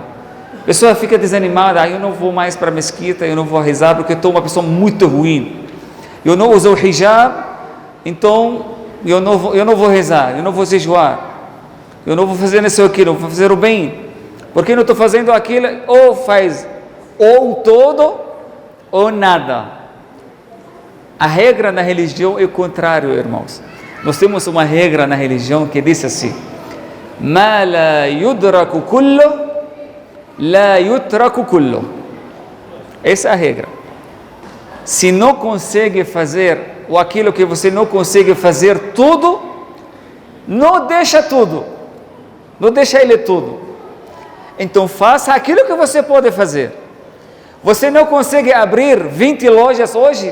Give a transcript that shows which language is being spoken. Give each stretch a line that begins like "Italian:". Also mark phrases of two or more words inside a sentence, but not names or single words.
Portuguese: A pessoa fica desanimada: eu não vou mais para a mesquita, eu não vou rezar porque estou uma pessoa muito ruim, eu não uso o hijab, então eu não vou rezar, eu não vou jejuar, eu não vou fazer isso ou aquilo, eu vou fazer o bem, porque não estou fazendo aquilo. Ou faz ou todo ou nada. A regra na religião é o contrário, irmãos. Nós temos uma regra na religião que diz assim:
Arabic: ما لا يدرك كله لا يترك كله.
Portuguese: Essa é a regra. Se não consegue fazer, ou aquilo que você não consegue fazer tudo, não deixa tudo. Não deixa ele tudo. Então faça aquilo que você pode fazer. Você não consegue abrir 20 lojas hoje?